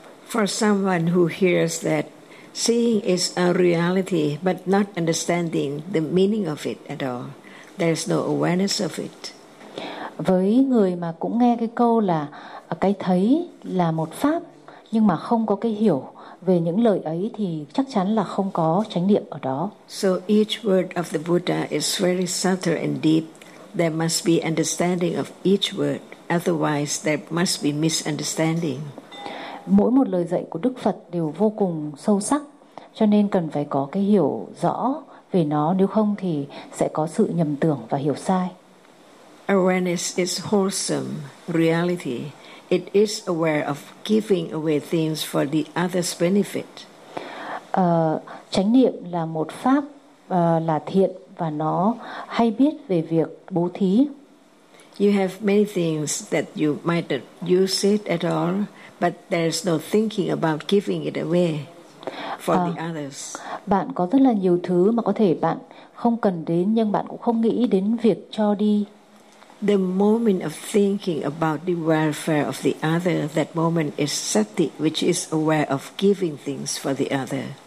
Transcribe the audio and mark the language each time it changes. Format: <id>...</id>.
<en>For someone who hears that seeing is a reality but not understanding the meaning of it at all, there's no awareness of it.</en> <vi>Với người mà cũng nghe cái câu là cái thấy là một pháp nhưng mà không có cái hiểu về những lời ấy thì chắc chắn là không có chánh niệm ở đó.</vi> <en>So each word of the Buddha is very subtle and deep. There must be understanding of each word, otherwise there must be misunderstanding.</en> <vi>Mỗi một lời dạy của Đức Phật đều vô cùng sâu sắc, cho nên cần phải có cái hiểu rõ về nó, nếu không thì sẽ có sự nhầm tưởng và hiểu sai.</vi> <en>Awareness is wholesome reality. It is aware of giving away things for the other's benefit.</en> <vi>Chánh niệm là một pháp là thiện và nó hay biết về việc bố thí.</vi> <en>You have many things that you might not use it at all, but there's no thinking about giving it away for the others.</en> <vi>Bạn có rất là nhiều thứ mà có thể bạn không cần đến nhưng bạn cũng không nghĩ đến việc cho đi.</vi> <en>The moment of thinking about the welfare of the other, that moment is sati, which is aware of giving things for the other.</en>